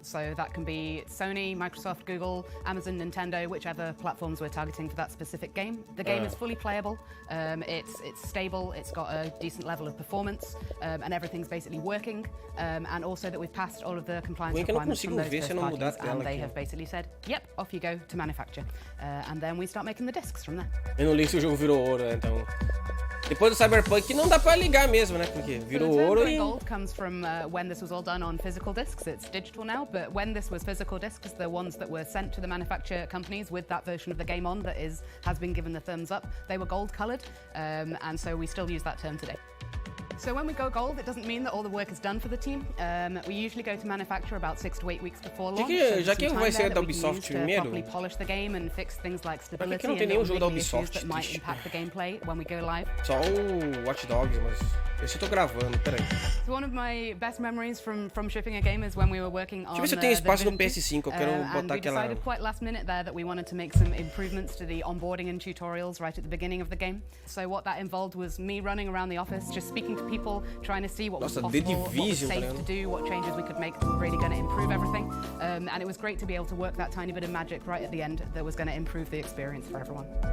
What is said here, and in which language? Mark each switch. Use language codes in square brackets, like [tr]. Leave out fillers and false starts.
[en] So that can be Sony, Microsoft, Google, Amazon, Nintendo, whichever platforms we're targeting for that specific game. The game is fully playable, it's stable, it's got a decent level of performance, and everything's basically working. And also that we've passed all of the compliance requirements from those first parties, and they have basically said, yep, off you go to manufacture. And then we start making the discs from there. [pt] Eu não li se o jogo virou ouro, né? Então... Depois do Cyberpunk não dá pra ligar mesmo, né? Porque virou ouro e... [en] Gold comes from when this was all done on physical discs. It's digital now, but when this was physical discs, the ones that were sent to the manufacturer companies with that version of the game on that has been given the thumbs up, they were gold colored, and so we still use that term today. So when we go gold, it doesn't mean that all the work is done for the team. We usually go to manufacture about 6 to 8 weeks before launch. [pt] Já que vai ser da Ubisoft primeiro, [en] properly polish the game and fix things like stability [pt] que não tem nenhum jogo da Ubisoft [en] that might impact the gameplay when we go live. [pt] Só o Watch Dogs, mas esse eu tô gravando, peraí. [en] So one of my best memories from shipping a game is when we were working on. [pt] Deixa eu ver se eu tenho espaço no PS5, eu quero botar aquela. [en] We decided quite last minute there that we wanted to make some improvements to the onboarding and tutorials right at the beginning of the game. So what that involved was me running around the office, just speaking to people, trying to see what was possible, what was safe to do, what changes we could make that were really going to improve everything. And it was great to be able to work that tiny bit of magic right at the end that was going to improve the experience for everyone.